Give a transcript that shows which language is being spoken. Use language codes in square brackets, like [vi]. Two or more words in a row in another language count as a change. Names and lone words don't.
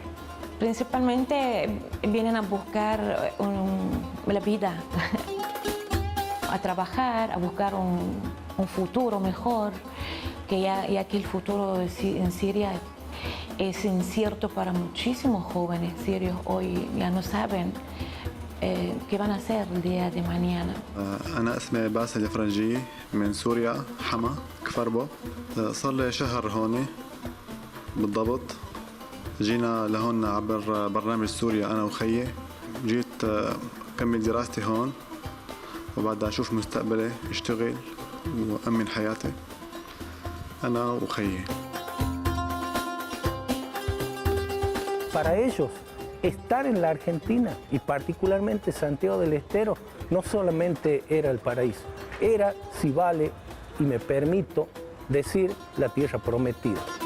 [es] Principalmente vienen a buscar la vida, a trabajar, a buscar un futuro mejor, que ya que el futuro en Siria es incierto para muchísimos jóvenes sirios. Hoy ya no saben qué van a hacer el día de mañana. [ar] أنا اسمي باسل الفرنجي من سوريا حما كفربو صار لي شهر هون بالضبط جينا لهون عبر برنامج سوريا أنا وخيي جيت أكمل دراستي هون وبعدها أشوف مستقبلي اشتغل وأمن حياتي أنا وخيي. [es] Para ellos, estar en la Argentina y particularmente Santiago del Estero no solamente era el paraíso, era, si vale y me permito decir, la tierra prometida.